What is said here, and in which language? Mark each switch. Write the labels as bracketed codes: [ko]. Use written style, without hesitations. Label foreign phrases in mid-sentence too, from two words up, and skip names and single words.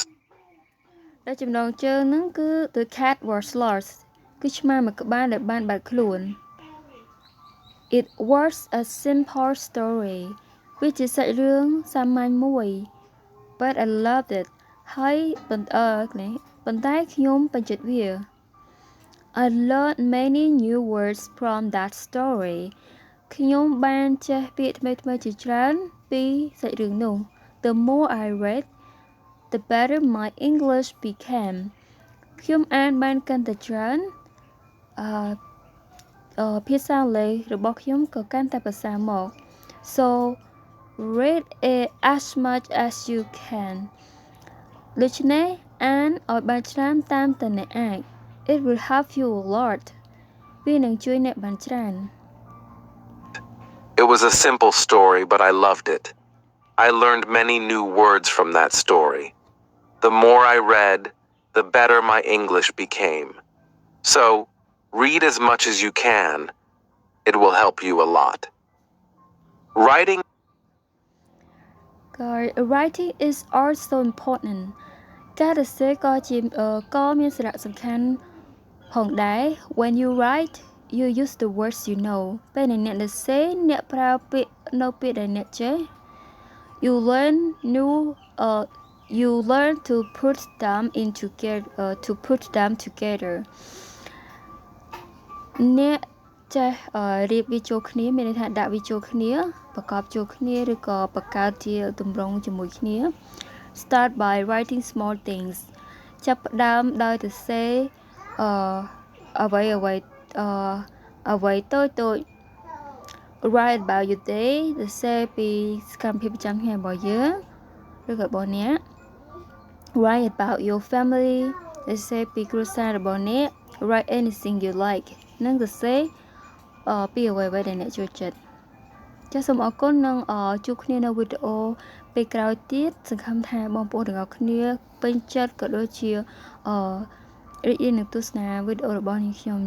[km] ដែលចំណងជើងហ្នឹងគឺ [en] The cat was lost [km] គឺឆ្មាមួយក្បាលដែលបានបាត់ខ្លួន [en] It was a simple story [km] វាជាសាច់រឿងសាមញ្ញមួយ [en] But I loved it [km] ហើយប៉ុន្តែខ្ញុំពេញចិត្តវា [en] I learned many new words from that story [km] ខ្ញុំបានចេះពាក្យថ្មីៗជាច្រើនពីសាច់រឿងនោះ [en] The more I read the better my English became [km] ខ្ញុំអានបានកាន់តែច្រើន ភាសាអង់គ្លេសរបស់ខ្ញុំក៏កាន់តែប្រសើរមក [en] So read it as much as you can [km] ដូច្នេះអានឲ្យបានច្រើនតាមតែអ្នកអាច [en] It will help you a lot [km] វានឹងជួយអ្នកបានច្រើន [en] It was a simple story, but I loved it. I learned many new words from that story. The more I read, the better my English became. So, read as much as you can. It will help you a lot. Writing is also important [km] ការសរសេរក៏មានសារៈសំខាន់ផងដែរ [en] When you write you use the words you know [km] ពេលអ្នកសរសេរអ្នកប្រើពាក្យនៅពាក្យដែលអ្នកចេះ [en] you learn to put them [km] together អ្នកចេះរៀបវាចូលគ្នាមានន័យថាដាក់វាចូលគ្នាប្រកបចូលគ្នាឬក៏បង្កើតជាទម្រង់ជាមួយគ្នា [en] Start by writing small things [km] ចាប់ផ្ដើមដោយសរសេរអ្វីតូច [en] Write about your day សរ [km] សេរពីសកម្មភាពប្រចាំថ្ងៃរបស់យើងឬក៏របស់អ្នក [en] Write about your family [km] សរសេរពីគ្រួសាររបស់អ្នក [en] Write anything you like [km] និងសរសេរពីអ្វីៗដែលអ្នកចូលចិត្តចាសសូមអរគុណនិងជួបគ្នានៅវីដេអូពេលក្រោយទៀតសង្ឃឹមថាបងប្អូនទាំងអស់គ្នាពេញចិត្តក៏ដូចជារីករាយនឹងទស្សនាវីដេអូរបស់ខ្ញុំ